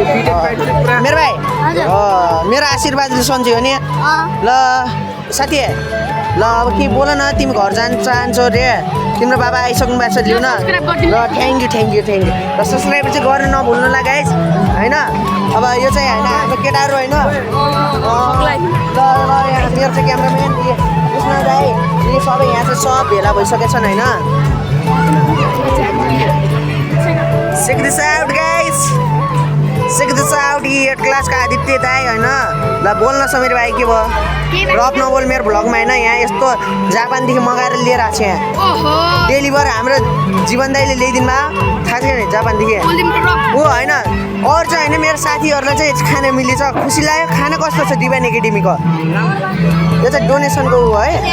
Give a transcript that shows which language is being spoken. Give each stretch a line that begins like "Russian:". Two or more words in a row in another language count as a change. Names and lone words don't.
Nepali: मेरो भाइ मेरो आशीर्वादले सन्चै हो नि ल साथी ल अब के बोल न तिमी घर जान चाहन्छौ रे तिम्रो बाबा आइसक्नु भएको छ लिउ न ल
English: thank you
Nepali: र सब्सक्राइब चाहिँ गर्नु नभुल्नु ल गाइस होइन अब यो चाहिँ होइन हाम्रो केटाहरू होइन ल मेरो चाहिँ क्यामराम्यान कृष्ण दाइ यी सबै यहाँ चाहिँ सब भेला भइसकेका छन् होइन
English: Check this out guys. Check this out
Hindi: ये 8 क्लास का
Nepali: आदित्य दाइ होइन ल बोल्न समीर भाइ के भयो रफ नबोल मेरो भ्लगमा होइन यहाँ यस्तो जापानदेखि मगाएर लिएर आएको छु यहाँ डेलिभर हाम्रो जीवन दाइले ल्याइदिनु भयो थाहा छैन जापानदेखि हो होइन अरू चाहिँ होइन मेरो साथीहरूलाई चाहिँ खाना मिलेछ खुसी लाग्यो खाना कस्तो छ डिभाइन एकाडेमीको यो चाहिँ डोनेसनको हो है